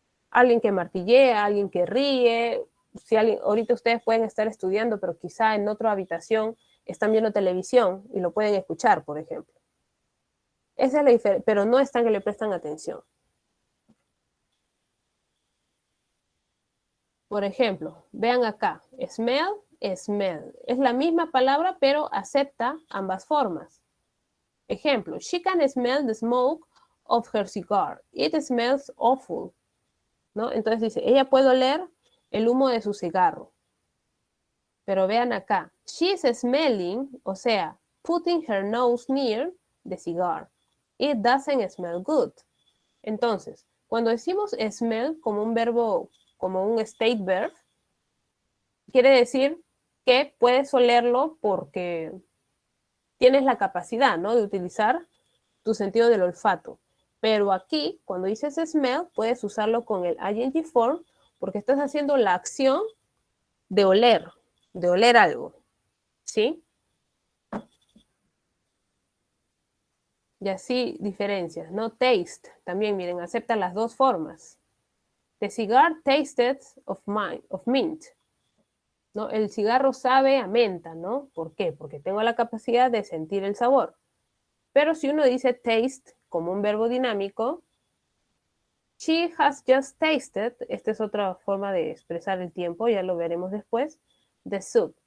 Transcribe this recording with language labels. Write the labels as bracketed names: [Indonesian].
[Spanish] Alguien que martillea, alguien que ríe, si alguien, ahorita ustedes pueden estar estudiando, pero quizá en otra habitación están viendo televisión y lo pueden escuchar, por ejemplo. Esa es la diferencia, pero no están que le prestan atención. Por ejemplo, vean acá, smell, smell. Es la misma palabra, pero acepta ambas formas. Ejemplo, [English] she can smell the smoke of her cigar. It smells awful. [Spanish] ¿No? Entonces dice, ella puede oler el humo de su cigarro. Pero vean acá, [English] she's smelling, [Spanish] o sea, [English] putting her nose near the cigar. It doesn't smell good. [Spanish] Entonces, cuando decimos smell como un verbo, como un state verb, quiere decir que puedes olerlo porque tienes la capacidad, ¿no? De utilizar tu sentido del olfato. Pero aquí, cuando dices smell, puedes usarlo con el ing form porque estás haciendo la acción de oler algo, ¿sí? Y así diferencias, ¿no? Taste, también miren, acepta las dos formas. [English] The cigar tasted of mint. [Spanish] ¿No? El cigarro sabe a menta, ¿no? ¿Por qué? Porque tengo la capacidad de sentir el sabor. Pero si uno dice taste como un verbo dinámico, [English] she has just tasted, [Spanish] esta es otra forma de expresar el tiempo, ya lo veremos después, [English] the soup.